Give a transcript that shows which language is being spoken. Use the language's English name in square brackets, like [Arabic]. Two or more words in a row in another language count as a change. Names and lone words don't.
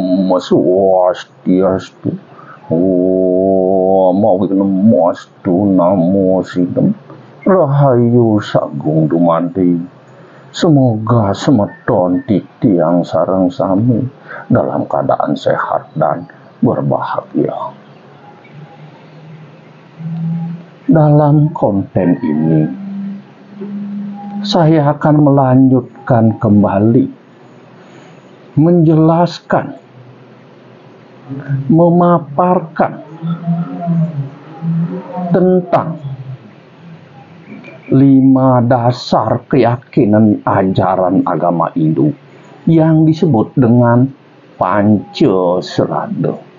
[Sanskrit] Swastiastu. Mau Namastu Namo Sidem. [Javanese] Rahayu Sagung Dumadi. [Indonesian] Semoga [Balinese] semeton titiang sareng sami [Indonesian] dalam keadaan sehat dan berbahagia. Dalam konten ini, saya akan melanjutkan kembali menjelaskan, memaparkan tentang 5 dasar keyakinan ajaran agama Hindu yang disebut dengan Pancasrada.